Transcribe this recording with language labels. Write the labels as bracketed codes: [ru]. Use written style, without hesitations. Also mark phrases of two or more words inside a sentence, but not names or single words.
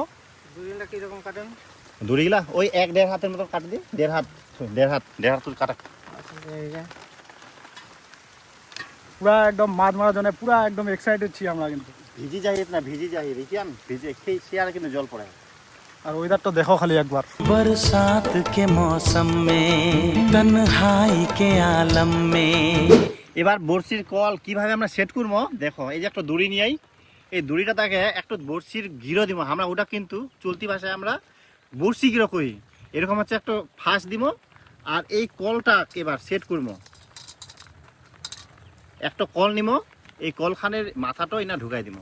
[bn] দড়িটা কিরকম কাটেন? দড়িগুলা ওই 1-1.5 হাতের মতো কাটে দিই। 1.5 হাত কাটা পুরা একদম মাছ মারার জন্য পুরা একদম এক্সাইটেড ছি আমরা। কিন্তু ভিজি যাই না ভিজি যাই দেখিয়ান ভিজে খেয়ে সে আর কিন্তু জল পড়ে। আর ওয়েদারটা দেখো খালি একবার। [hi] बरसात के मौसम में तन्हाई के आलम में। [bn] এবার বড়শির কল কিভাবে আমরা সেট করবো দেখো। এই যে একটা দড়ি নিয়েই এই দড়িটা তাকে একটু বড়শির গিরো দিব। আমরা ওটা কিন্তু চলতি ভাষায় আমরা বড়শি গিরো করি। এরকম হচ্ছে একটা ফাঁস দিব আর এই কলটা এবার সেট করবো। একটা কল নিব এই কলখানের মাথাটাও না ঢুকাই দিব।